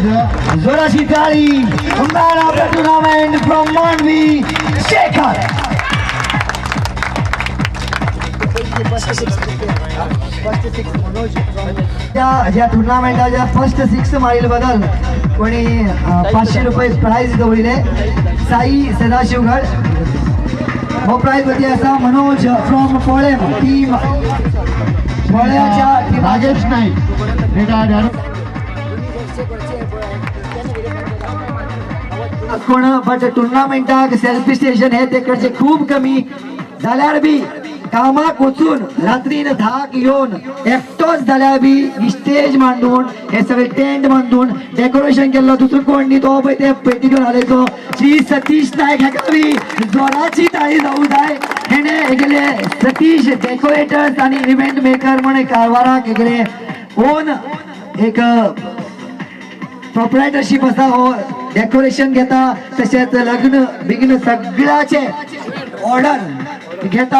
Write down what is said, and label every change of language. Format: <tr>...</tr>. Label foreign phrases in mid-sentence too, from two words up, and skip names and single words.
<kok>जोराची ताळी</kok> <en>man of the tournament from</en> <kok>मांडवी शेखर ज्या टुर्नामेंटाच्या फर्स्ट 6 मारील बदल कोणी 500 रुपये प्राइज दवरिले साई सदाशिवगड हो प्राइज वरती असा मनोज फ्रॉम पोळेम टीम पोळ्याच्या राजेश नाईक रिटायर्ड कोण बट टुर्नामेंटाक</kok> <en>selfie station</en> <kok>हे तेकडचे खूप कमी जाल्यार बी कामाक वचून रात्रीन 10 येऊन एकटोच जाल्यार बी स्टेज मांडून हे सगळे टेंट बांधून डेकोरेशन केलं दुसरं कोण न्ही तो पळय ते पेटी घेऊन आलेचो श्री सतीश नायक हेका बी जोराची ताळी जावू जाय हेणे हेगेले सतीश डेकोरेटर्स आणि</kok> <en>event maker</en> <kok>म्हणून कारवाराक हेगेले ओन एक प्रोप्रायटरशिप आसा हो डेकोरेशन घेता तशेंच लग्न बिग्न सगळ्याचे ऑर्डर घेता</kok>